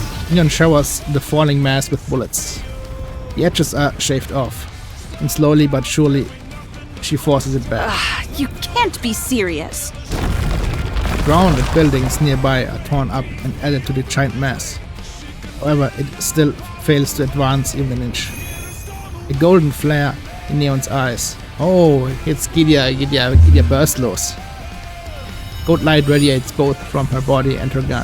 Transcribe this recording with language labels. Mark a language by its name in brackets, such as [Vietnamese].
[English] Neon showers the falling mass with bullets. The edges are shaved off, and slowly but surely she forces it back. You can't be serious. The ground and buildings nearby are torn up and added to the giant mass. However, it still fails to advance even an inch. A golden flare in Neon's eyes. [German] Oh, jetzt geht ihr burst los. [English] Gold light radiates both from her body and her gun.